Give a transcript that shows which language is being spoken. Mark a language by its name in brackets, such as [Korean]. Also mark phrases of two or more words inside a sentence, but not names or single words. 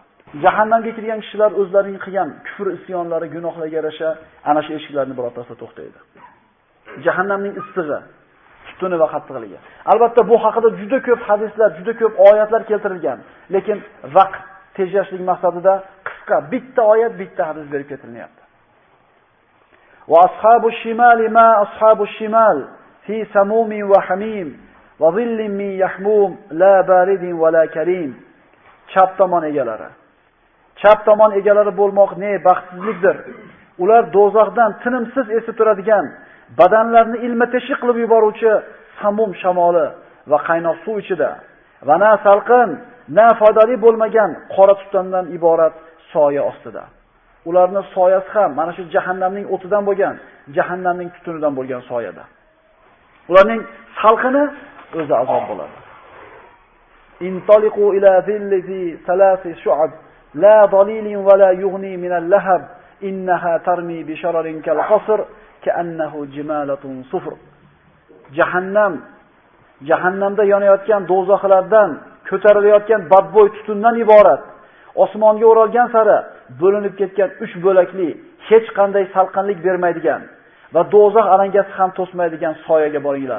[Uzbek] Jahannamga kirgan kishilar o'zlarining qilgan kufr isyonlari, gunohlarga yarasha ana shu eshiklarni birortasida to'xtaydi. Jahannamning issig'i, tutuni va qattiqligi. Albatta bu haqida juda ko'p hadislar, juda ko'p oyatlar keltirilgan, lekin vaqt tejashlik maqsadida qisqa bitta oyat, bitta hadis berib ketilyapti. [Arabic] وأصحاب الشمال ما أصحاب الشمال في سموم وحميم وظل من يحموم لا بارد ولا كريم. [Uzbek] Chap tomon egalari. Chap tomon egalari bo'lmoq ne baxtsizlikdir. Ular do'zaxdan tinimsiz esib turadigan, badanlarni ilma-teshi qilib yuboruvchi samum shamoli va qaynoq suv ichida va na salqin, na foydali bo'lmagan qora tutundan iborat soya ostida. Ularning soyasi ham mana shu jahannamning o'tidan bo'lgan, jahannamning tutunidan bo'lgan soyada. Ularning salqini o'zi azob bo'ladi. [Arabic] انطلقوا إلى ظل ذي ثلاث شعب لا ظليل ولا يغني من اللهب إنها ترمي بشرر كالقصر كأنه جمالة صفر. [Uzbek] Jahannamda yonayotgan do'zaxlardan ko'tarilayotgan badbo'y tutundan iborat. Osmonga o'ralgan sari bo'linib ketgan 3 bo'lakli, hech qanday salqinlik bermaydigan va do'zax alangasi ham to'smaydigan soyaga boringlar.